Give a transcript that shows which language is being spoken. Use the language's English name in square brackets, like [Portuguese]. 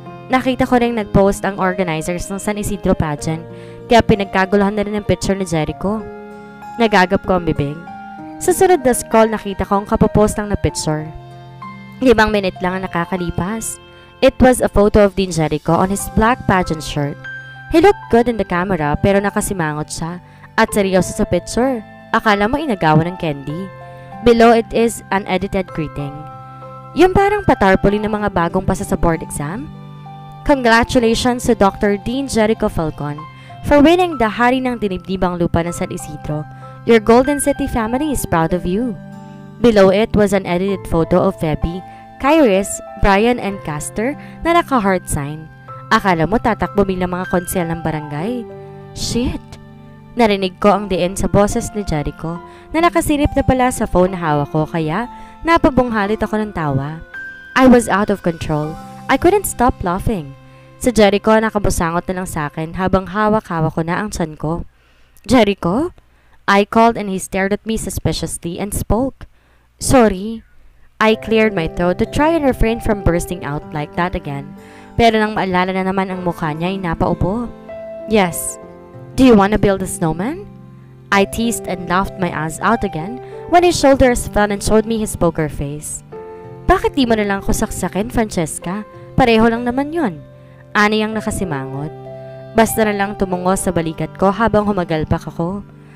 [Filipino] Nakita ko rin nag-post ang organizers ng San Isidro pageant, kaya pinagkaguluhan na rin ang picture ni Jericho. Nagagap ko ang bibig. Sa sunod na scroll, nakita ko ang kapopost lang na picture. 5 minute lang ang nakakalipas. [English] It was a photo of Dean Jericho on his black pageant shirt. He looked good in the camera [Filipino] pero nakasimangot siya at seryoso sa picture. Akala mo inagawan ng candy. [English] Below it is an edited greeting. [Filipino] Yung parang patarpuli ng mga bagong pasa sa board exam. [English] Congratulations to Dr. Dean Jericho Falcon for winning the Hari ng Dinibdibang Lupa ng San Isidro. Your Golden City family is proud of you. Below it was an edited photo of Feby, Kairis, [Filipino] Brian and Castor na naka-heart sign. Akala mo tatakbo bilang mga konsel ng barangay. [English] Shit! [Filipino] Narinig ko ang diin sa boses ni Jericho na nakasilip na pala sa phone na hawak ko kaya napabunghalit ako ng tawa. [English] I was out of control. I couldn't stop laughing. [Filipino] Si Jericho nakabusangot na lang sa akin habang hawak-hawak ko na ang tiyan ko. Jericho? [English] I called and he stared at me suspiciously and spoke. Sorry. I cleared my throat to try and refrain from bursting out like that again. [Filipino] Pero nang maalala na naman ang mukha niya ay napaupo. [English] Yes. Do you want to build a snowman? I teased and laughed my ass out again when his shoulders fell and showed me his poker face. [Filipino] Bakit di mo na lang ko saksakin, Francesca? Pareho lang naman yon. Ani ang nakasimangot. Basta na lang tumungo sa balikat ko habang humagalpak ako.